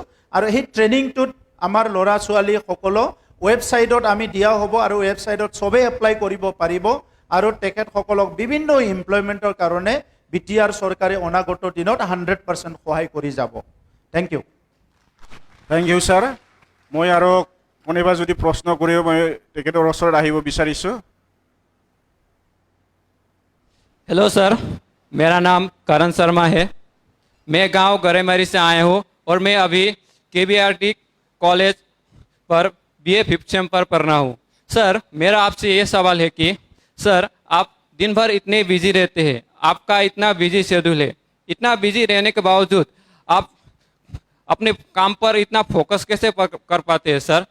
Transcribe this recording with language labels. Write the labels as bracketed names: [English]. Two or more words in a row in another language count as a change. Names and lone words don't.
[Assamese] আৰু সেই ট্ৰেইনিংটোত আমাৰ ল'ৰা ছোৱালীসকলো ৱেবছাইটত আমি দিয়া হ'ব, আৰু ৱেবছাইটত চবেই এপ্লাই কৰিব পাৰিব। আৰু তেখেতসকলক বিভিন্ন এমপ্লয়মেণ্টৰ কাৰণে BTR চৰকাৰে অনাগত দিনত 100% সহায় কৰি যাব। [English] thank you. thank you sir. [Assamese] মই আৰু কোনোবা যদি প্ৰশ্ন কৰিব, মই তেখেতৰ ওচৰত আহিব বিচাৰিছোঁ। [Hindi] हेलो सर, मेरा नाम करण शर्मा है। मैं गांव गरेमरी से आया हूं और मैं अभी KBRT कॉलेज पर BA 5th सेम पर पढ़ रहा हूं। सर, मेरा आपसे ये सवाल है कि सर, आप दिन भर इतने बिजी रहते हैं, आपका इतना [English] busy schedule [Hindi] है, इतना बिजी रहने के बावजूद आप अपने काम पर इतना फोकस कैसे कर पाते हैं सर?